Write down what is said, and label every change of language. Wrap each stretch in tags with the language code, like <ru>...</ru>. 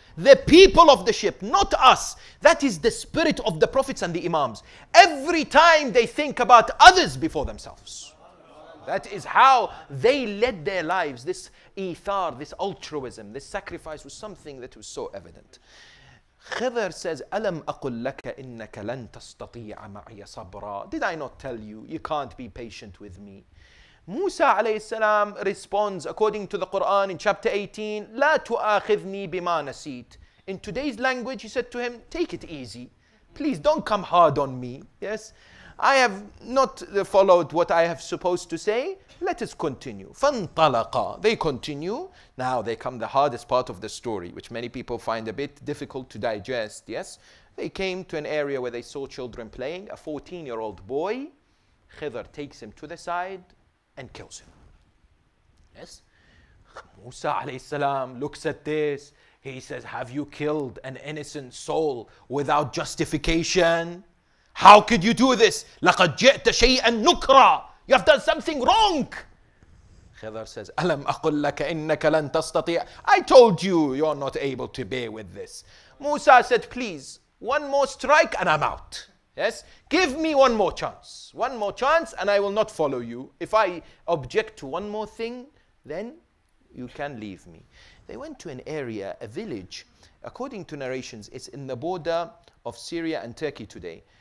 <en>The people of the ship, not us. That is the spirit of the prophets and the imams. Every time they think about others before themselves. That is how they led their lives. This ithar, this altruism, this sacrifice was something that was so evident. Khidr says,</en> <ar>أَلَمْ أَقُلْ لَكَ إِنَّكَ لَن تَسْتَطِيعَ مَعِيَ صَبْرًا.</ar> <en>Did I not tell you, you can't be patient with me? Musa alayhi salam responds according to the Quran in chapter 18,</en> <ar>لا تؤاخذني بما نسيت.</ar> <en>In today's language, he said to him, take it easy. Please don't come hard on me. Yes, I have not followed what I have supposed to say. Let us continue.</en> <ar>فانطلقا.</ar> <en>They continue. Now they come the hardest part of the story, which many people find a bit difficult to digest. Yes, they came to an area where they saw children playing. A 14-year-old boy, Khidr takes him to the side and kills him. Yes, Musa alayhi salam looks at this. He says, have you killed an innocent soul without justification? How could you do this?</en> <ar>لَقَدْ جِئْتَ شَيْئًا نُكْرًا.</ar> <en>You have done something wrong. Khidr says,</en> <ar>أَلَمْ أَقُلْ لَكَ إِنَّكَ لَن تَسْتَطِيعَ.</ar> <en>I told you, you're not able to bear with this. Musa said, please, one more strike and I'm out. Yes, give me one more chance and I will not follow you. If I object to one more thing, then you can leave me. They went to an area, a village. According to narrations, it's in the border of Syria and Turkey today.</en>